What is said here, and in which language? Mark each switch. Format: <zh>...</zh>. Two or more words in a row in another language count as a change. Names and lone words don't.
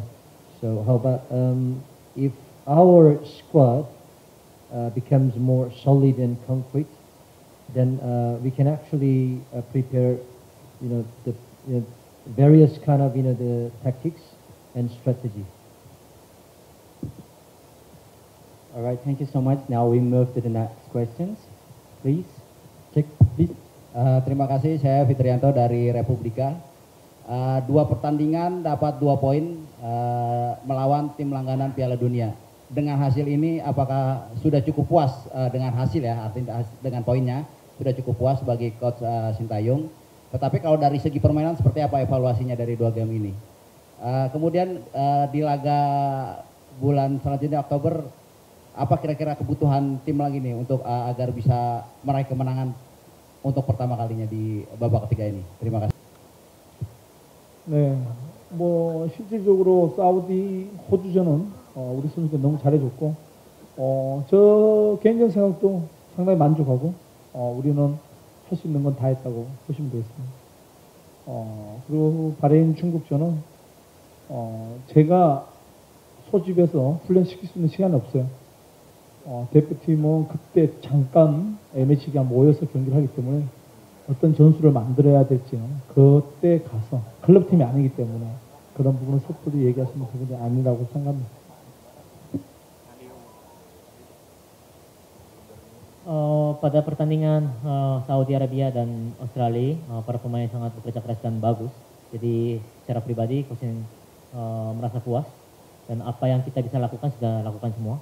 <en>So how about if our squad becomes more solid and concrete, then we can actually prepare, the various kind of, the tactics and strategy. All right, thank you so much. Now we move to the next questions. Please, check, please.</en> <id>Terima kasih, saya Fitrianto dari Republika. 2 pertandingan dapat 2 poin melawan tim langganan Piala Dunia. Dengan hasil ini, apakah sudah cukup puas dengan hasil ya, artinya dengan poinnya sudah cukup puas bagi Coach Sintayong. Tetapi kalau dari segi permainan seperti apa evaluasinya dari 2 game ini? Kemudian di laga bulan selanjutnya Oktober, apa kira-kira kebutuhan tim lagi nih untuk agar bisa meraih kemenangan untuk pertama kalinya di babak ketiga ini? Terima kasih.</id> <ko>네, 실질적으로 사우디 호주전은 우리 선수들 너무 잘해줬고, 저 개인적 생각도 상당히 만족하고, 우리는 할 수 있는 건 다 했다고 보시면 되겠습니다. 그리고 바레인 중국전은 제가 소집해서 훈련시킬 수 있는 시간이 없어요. 대표팀은 그때 잠깐 M매치 기간 모여서 경기를 하기 때문에 어떤 전술을 만들어야 될지는 그때 가서 클럽팀이 아니기 때문에 그런 부분은 섣불리 얘기하시는 부분이 아니라고 생각합니다.</ko> <id>Pada pertandingan Saudi Arabia dan Australia, para pemain sangat bekerja keras dan bagus. Jadi secara pribadi, Coach merasa puas dan apa yang kita bisa lakukan sudah lakukan semua.</id>